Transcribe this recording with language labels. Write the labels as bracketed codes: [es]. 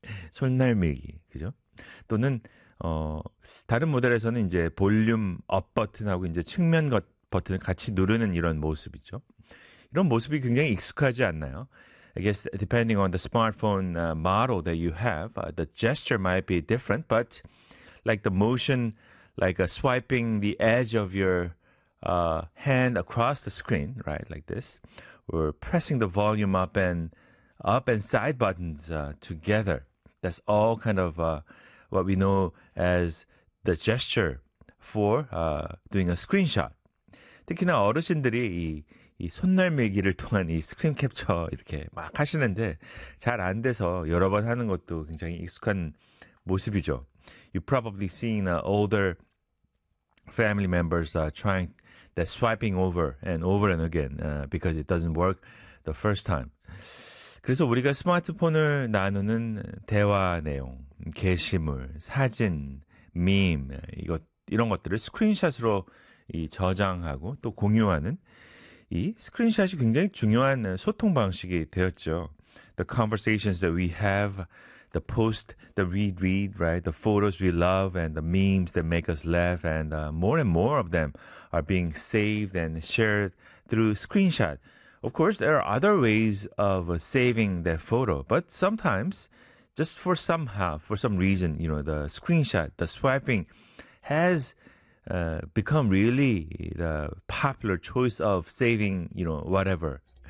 [ko] 손날 밀기, 그죠? 또는 다른 모델에서는 이제 볼륨 업 버튼하고 이제 측면 버튼을 같이 누르는 이런 모습 있죠. 이런 모습이 굉장히 익숙하지 않나요? [en] I guess depending on the smartphone model that you have, the gesture might be different, but like the motion, like swiping the edge of your hand across the screen, right, like this, or pressing the volume up and side buttons together. That's all kind of what we know as the gesture for doing a screenshot. [ko] 특히나 어르신들이 이 손날 밀기를 통한 이 스크린 캡처 이렇게 막 하시는데 잘 안 돼서 여러 번 하는 것도 굉장히 익숙한 모습이죠. [en] You probably seen older family members trying that swiping over and over and again because it doesn't work the first time. [ko] 그래서 우리가 스마트폰을 나누는 대화 내용, 게시물, 사진, 밈, 이런 것들을 스크린샷으로 저장하고 또 공유하는 이 스크린샷이 굉장히 중요한 소통 방식이 되었죠. [en] The conversations that we have, the post, the read, right? The photos we love and the memes that make us laugh and more of them are being saved and shared through screenshot. Of course, there are other ways of saving that photo, but sometimes, just for some reason, you know, the screenshot, the swiping has become really the popular choice of saving, you know, whatever.